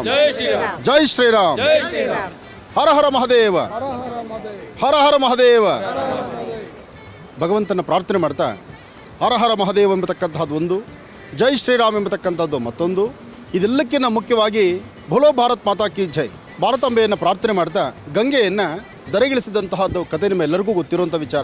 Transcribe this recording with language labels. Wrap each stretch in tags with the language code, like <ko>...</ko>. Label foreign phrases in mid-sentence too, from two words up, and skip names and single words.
<hi>जय श्री राम. हर हर महादेव. हर हर महादेव.</hi> <kn>ಭಗವಂತನ ಪ್ರಾರ್ಥನೆ ಮಾಡ್ತಾ</kn> <hi>हर हर महादेव</hi> <kn>ಎಂಬತಕ್ಕಂಥದ್ದು ಒಂದು, ಜೈ ಶ್ರೀರಾಮ್ ಎಂಬತಕ್ಕಂಥದ್ದು ಮತ್ತೊಂದು. ಇದೆಲ್ಲಕ್ಕಿಂತ ಮುಖ್ಯವಾಗಿ</kn> <hi>बोलो भारत माता की जय</hi> <kn>ಭಾರತಾಂಬೆಯನ್ನು ಪ್ರಾರ್ಥನೆ ಮಾಡ್ತಾ ಗಂಗೆಯನ್ನು ಧರೆಗಿಳಿಸಿದಂತಹದ್ದು ಕಥೆ ನಿಮ್ಮೆಲ್ಲರಿಗೂ ಗೊತ್ತಿರುವಂಥ ವಿಚಾರ.</kn>